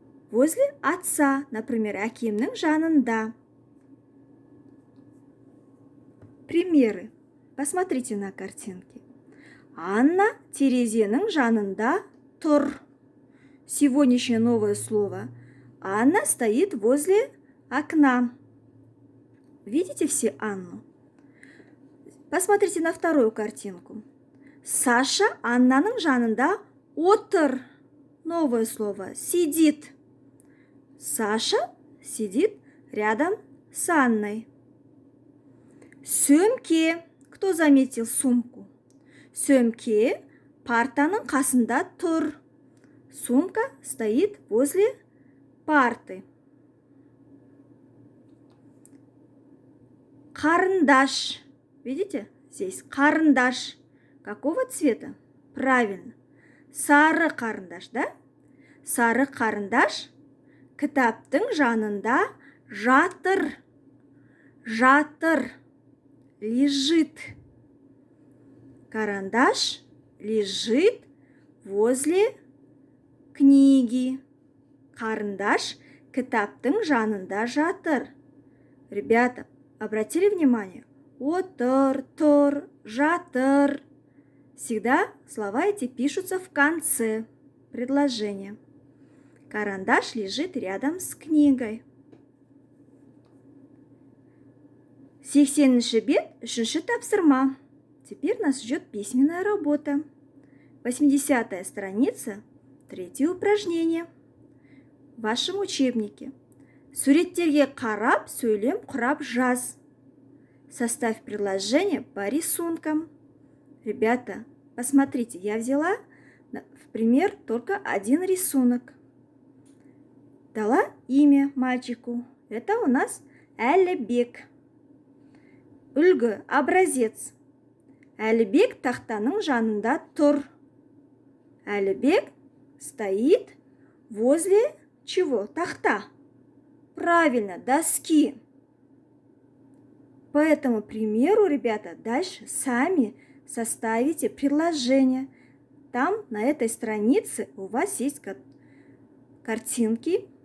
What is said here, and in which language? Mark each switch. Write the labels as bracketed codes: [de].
[ru] Возле отца, например, [kk] әкемнің жанында. [ru] Примеры. Посмотрите на картинки. [kk] Анна терезенің жанында тұр. [ru] Сегодняшнее новое слово. Анна стоит возле окна. Видите все Анну? Посмотрите на вторую картинку. [kk] Саша Аннаның жанында отыр. [ru] Новое слово. Сидит. Саша сидит рядом с Анной. Сөмке. Кто заметил сумку? [kk] Сөмке партаның қасында тұр. [ru] Сумка стоит возле парты. Карандаш. Видите? Здесь карандаш. Какого цвета? Правильно. [kk] Сары карандаш, да? Сары карандаш кітаптың жанында жатыр. Жатыр. [ru] Лежит. Карандаш лежит возле книги. [kk] Карандаш кітаптың жанында жатыр. [ru] Ребята, обратили внимание? [kk] Отыр, тұр, жатыр. [ru] Всегда слова эти пишутся в конце предложения. Карандаш лежит рядом с книгой. [kk] 80-ші бет, 3-ші тапсырма. [ru] Теперь нас ждет письменная работа. 80-я страница, 3-е упражнение. В вашем учебнике. [kk] Суреттерге қарап, сөйлем құрап жаз. [ru] Составь предложение по рисункам. Ребята, посмотрите, я взяла в пример только один рисунок. Дала имя мальчику. Это у нас Әлібек. [kk] Үлгі, [ru] образец. [kk] Әлібек тақтаның жанында тұр. [ru] Әлібек стоит возле чего? Тахта. Правильно, доски. По этому примеру, ребята, дальше сами составите предложение. Там, на этой странице, у вас есть картинки.